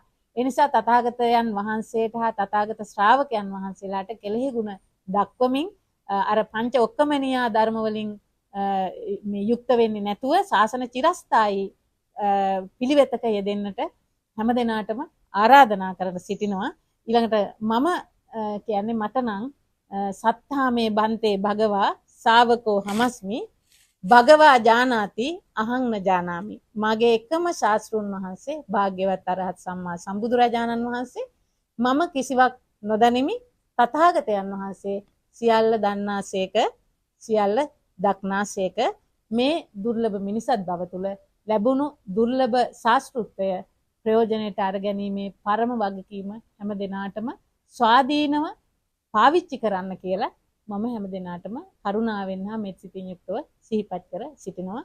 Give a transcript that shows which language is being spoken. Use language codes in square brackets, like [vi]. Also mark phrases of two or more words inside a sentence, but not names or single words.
[si] ඒ නිසා තථාගතයන් වහන්සේට හා තථාගත ශ්‍රාවකයන් වහන්සේලාට කෙලෙහි ගුණ දක්වමින් අර පංච ඔක්කමනියා ධර්ම වලින් මේ යුක්ත වෙන්නේ නැතුව ශාසන චිරස්ථායි පිළිවෙතක යෙදෙන්නට හැම දිනාටම ආරාධනා කරලා සිටිනවා. ඊළඟට මම කියන්නේ මට නම් [pi] සත්තාමේ බන්තේ භගවා ශාවකෝ හමස්මි භගවා ජානාති අහං න ජානාමි. [si] මගේ එකම ශාස්ත්‍රුන් වහන්සේ භාග්‍යවත් අරහත් සම්මා සම්බුදුරජාණන් වහන්සේ. මම කිසිවක් නොදනිමි. තථාගතයන් වහන්සේ සියල්ල දන්නාසේක සියල්ල දක්නාසේක. මේ දුර්ලභ මිනිසත් බව තුළ ලැබුණු දුර්ලභ ශාස්ත්‍රත්වය ප්‍රයෝජනයට අරගැනීමේ පරම වගකීම හැම දිනාටම ස්වාධීනව පාවිච්චි කරන්න කියලා මම හැම දිනාටම කරුණාවෙන් හා මෙත් සිතින් යුක්තව සිහිපත් කර සිටිනවා.